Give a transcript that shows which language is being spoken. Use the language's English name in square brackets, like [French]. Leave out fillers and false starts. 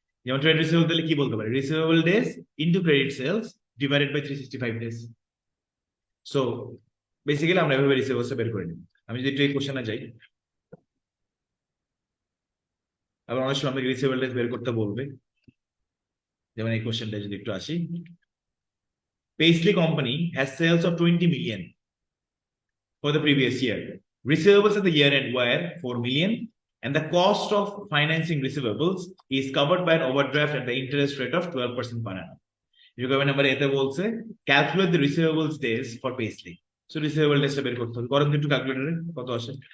[Bangla] যেমন trade receivable দিলে কি বলতে পারি, receivable days into credit sales divided by 365 days. So basically আমরা এভাবে রিসিভেবলসটা বের করে নিব। আমি যদি একটু এই কোশ্চেনে যাই, আবার অনেক সময় আমাকে রিসিভেবল ডেজ বের করতে বলবে, যেমন এই কোশ্চেনটা যদি একটু আসি। [English] Paisley Company has sales of 20 million for the previous year. Receivables at the year end were 4 million, and the cost of financing receivables is covered by an overdraft at the interest rate of 12% per annum. Requirement number [Bangla] এতে বলছে [English] calculate the receivables days for Paisley. [Bangla] So receivable days বের করতে হবে, করেন একটু ক্যালকুলেটরে কত আসে।